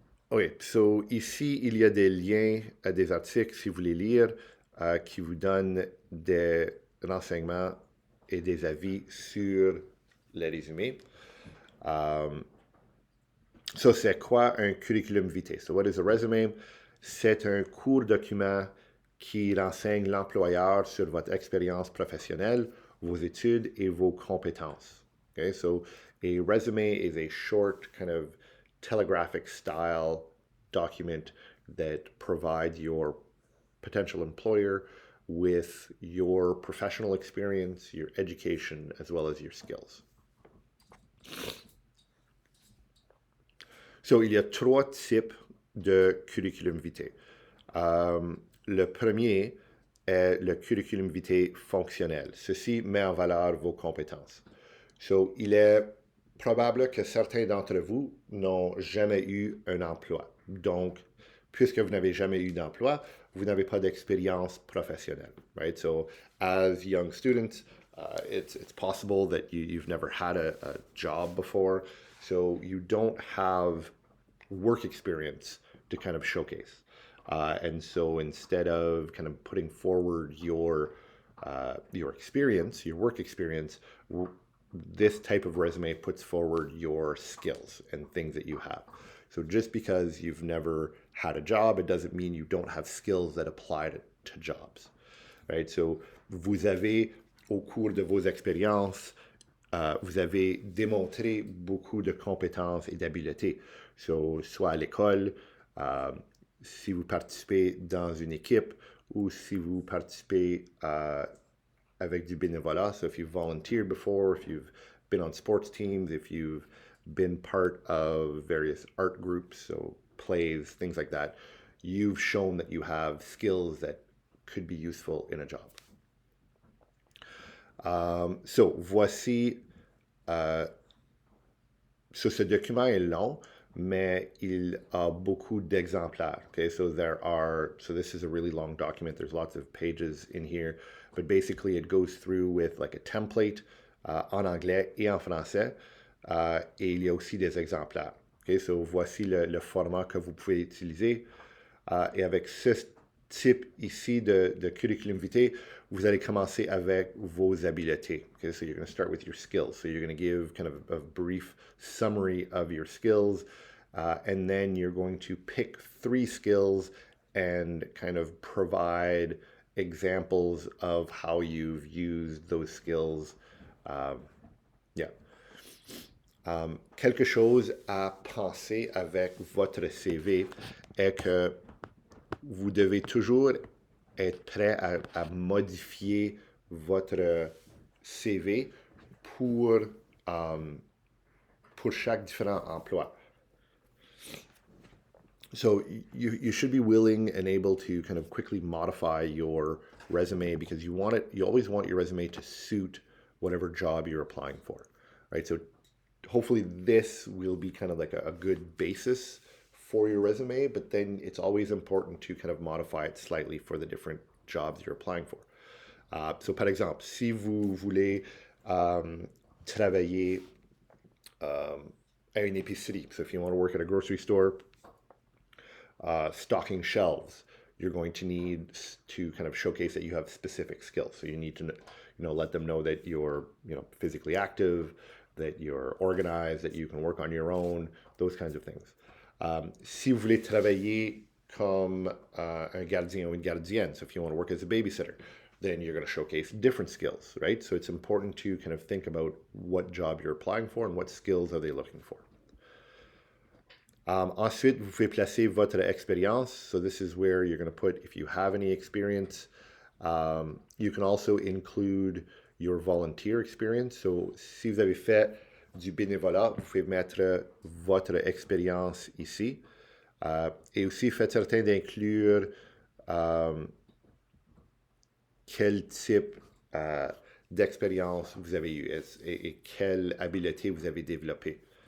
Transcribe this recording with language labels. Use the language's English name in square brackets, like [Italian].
[French] OK, so ici, il y a des liens à des articles, si vous voulez lire, qui vous donnent des renseignements et des avis sur les résumés. So, c'est quoi un curriculum vitae? [English] So, what is a resume? [French] C'est un court document qui renseigne l'employeur sur votre expérience professionnelle, vos études et vos compétences. [English] Okay, so a resume is a short kind of telegraphic style document that provides your potential employer with your professional experience, your education, as well as your skills. [French] So, il y a trois types de curriculum vitae. Le premier est le curriculum vitae fonctionnel. Ceci met en valeur vos compétences. So, il est probable que certains d'entre vous n'ont jamais eu un emploi. Donc, puisque vous n'avez jamais eu d'emploi, vous n'avez pas d'expérience professionnelle, right? [English] So, as young students, it's possible that you've never had a job before, so you don't have work experience to kind of showcase. And so instead of kind of putting forward your experience, your work experience, this type of resume puts forward your skills and things that you have. So just because you've never had a job, it doesn't mean you don't have skills that apply to jobs, right? [French] So vous avez, au cours de vos expériences, vous avez démontré beaucoup de compétences et d'habiletés. So, soit à l'école, si vous participez dans une équipe ou si vous participez avec du bénévolat. [English] So if you've volunteered before, if you've been on sports teams, if you've been part of various art groups, so plays, things like that, you've shown that you have skills that could be useful in a job. [French] So voici, so ce document est long, mais il a beaucoup d'exemplaires. [English] Okay, so this is a really long document. There's lots of pages in here, but basically it goes through with like a template [French] en anglais et en français, et il y a aussi des exemplaires. Okay, so voici le format que vous pouvez utiliser. Et avec ce type ici de curriculum vitae, vous allez commencer avec vos habiletés. [English] Okay, so you're going to start with your skills. So you're going to give kind of a brief summary of your skills, and then you're going to pick 3 skills and kind of provide examples of how you've used those skills. Yeah. [French] Quelque chose à penser avec votre CV est que vous devez toujours être prêt à modifier votre CV pour chaque différent emploi. [English] So you should be willing and able to kind of quickly modify your resume because you always want your resume to suit whatever job you're applying for, right? So hopefully this will be kind of like a good basis for your resume, but then it's always important to kind of modify it slightly for the different jobs you're applying for. So [French] par exemple, si vous voulez travailler à une épicerie, [English] so if you want to work at a grocery store, stocking shelves, you're going to need to kind of showcase that you have specific skills. So you need to, let them know that you're, physically active, that you're organized, that you can work on your own, those kinds of things. [French] Si vous voulez travailler comme un gardien ou une gardienne, [English] so if you want to work as a babysitter, then you're going to showcase different skills, right? So it's important to kind of think about what job you're applying for and what skills are they looking for. [French] Ensuite, vous pouvez placer votre expérience. [English] So this is where you're going to put if you have any experience. You can also include your volunteer experience. [French] So si vous avez fait du bénévolat, vous pouvez mettre votre expérience ici. Et aussi, faites certain d'inclure quel type d'expérience vous avez eu et quelle habileté vous avez développé.